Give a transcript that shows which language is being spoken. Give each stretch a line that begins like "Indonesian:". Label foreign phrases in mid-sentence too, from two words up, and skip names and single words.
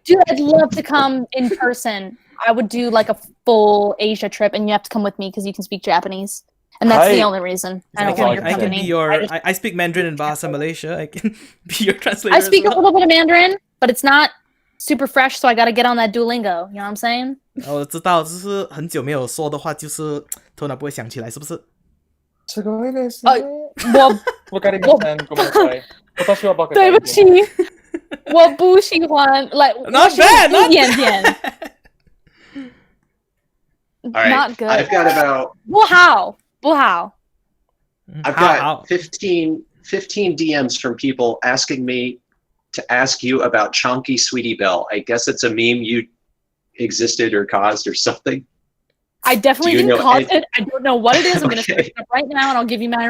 English: Dude, I'd love to come in person. I would do like a full Asia trip and you have to come with me because you can speak Japanese. And that's the Hi. only reason. I I don't can, want your I can company. be your. I just- I speak Mandarin in Bahasa Malaysia. I can be your translator. I speak as a well. little bit of Mandarin, but it's not super fresh, so I gotta get on that Duolingo. You know what I'm saying?
Chinese: 我知道，就是很久没有说的话，就是头脑不会想起来，是不是？我
Japanese: わかりません。ごめんなさい。私はバカ
Chinese: 对不起，我不喜欢 like
English: Not bad, not
Chinese: 一点点
English: All right, Not good. I've got about
Chinese: 不好不好
English: I've How? got 15 DMs from people asking me to ask you about Chonky Sweetie Belle. I guess it's a meme you existed or caused or something. I definitely Do you didn't know cause any- it. I don't know what it is. I'm gonna Okay. search it up right now and I'll give you my